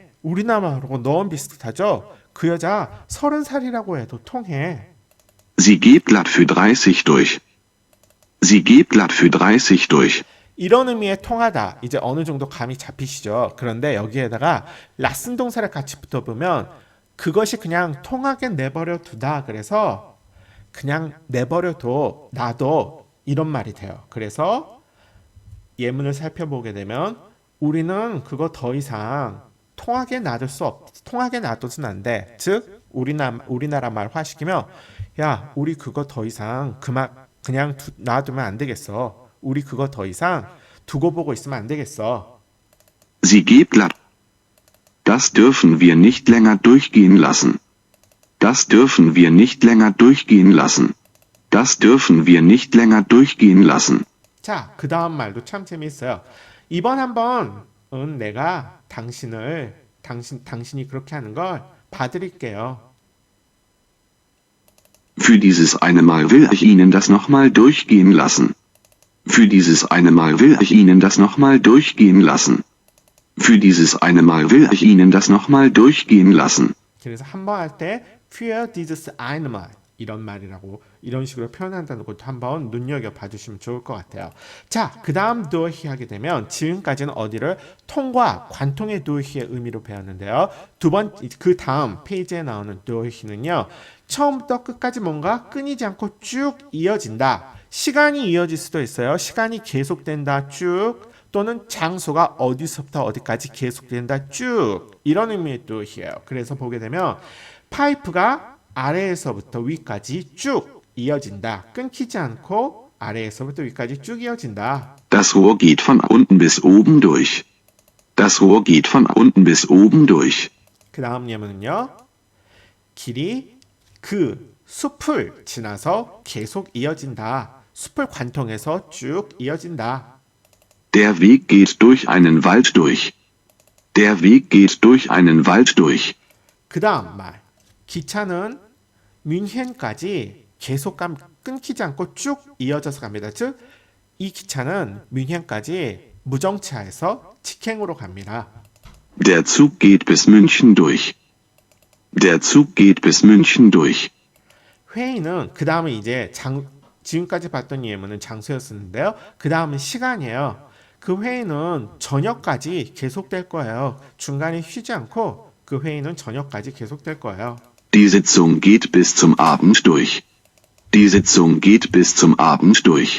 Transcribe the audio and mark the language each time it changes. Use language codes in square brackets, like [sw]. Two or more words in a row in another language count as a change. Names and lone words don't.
[ko] 우리나라하고 너무 비슷하죠? 그 여자 30살이라고 해도 통해. [de] Sie geht glatt für 30 durch. Sie geht glatt für 30 durch. [ko] 이런 의미의 통하다. 이제 어느 정도 감이 잡히시죠? 그런데 여기에다가 라슨 동사를 같이 붙어보면 그것이 그냥 통하게 내버려 두다. 그래서 그냥 내버려둬. 놔둬. 이런 말이 돼요. 그래서 예문을 살펴보게 되면 우리는 그거 더 이상 통하게 놔둬서는 안 돼. 즉 우리나라 말화시키면 야, 우리 그거 더 이상 그냥 놔두면 안 되겠어. 우리 그거 더 이상 두고 보고 있으면 안 되겠어. [de] Sie geht glatt. Das dürfen wir nicht länger durchgehen lassen. Das dürfen wir nicht länger durchgehen lassen. Das dürfen wir nicht länger durchgehen lassen. [ko] 자, 그 다음 말도 참 재미있어요. 이번 한 번은 내가 당신이 그렇게 하는 걸 봐드릴게요. [de] Für dieses eine Mal will ich Ihnen das nochmal durchgehen lassen. Für dieses eine Mal will ich Ihnen das nochmal durchgehen lassen. Für dieses eine Mal will ich Ihnen das nochmal durchgehen lassen. [ko] 그래서 한 번 할 때 [de] für dieses eine Mal [ko] 이런 말이라고 이런 식으로 표현한다는 것도 한번 눈여겨 봐주시면 좋을 것 같아요. 자, 그 다음 durch 하게 되면 지금까지는 어디를 통과, 관통의 durch의 의미로 배웠는데요. 그 다음 페이지에 나오는 durch는요. 처음부터 끝까지 뭔가 끊이지 않고 쭉 이어진다. 시간이 이어질 수도 있어요. 시간이 계속된다. 쭉. 또는 장소가 어디서부터 어디까지 계속된다. 쭉. 이런 의미의 durch이에요. 그래서 보게 되면 파이프가 아래에서부터 위까지 쭉 이어진다. 끊기지 않고 아래에서부터 위까지 쭉 이어진다. [de] Das Rohr geht von unten bis oben durch. Das Rohr geht von unten bis oben durch. [ko] 그 다음 예문은요. 길이 그 숲을 지나서 계속 이어진다. 숲을 관통해서 쭉 이어진다. [de] Der Weg geht durch einen Wald durch. Der Weg geht durch einen Wald durch. [ko] 그 다음 말. 기차는 뮌헨까지 끊기지 않고 쭉 이어져서 갑니다. 즉, 이 기차는 뮌헨까지 무정차에서 직행으로 갑니다. [de] Der Zug geht bis München durch. Der Zug geht bis München durch. [ko] 회의는 그 다음은 이제 지금까지 봤던 예문은 장소였었는데요. 그 다음은 시간이에요. 그 회의는 저녁까지 계속될 거예요. 중간에 쉬지 않고 그 회의는 저녁까지 계속될 거예요. [de] Die Sitzung geht bis zum Abend durch. Die Sitzung geht bis zum Abend durch.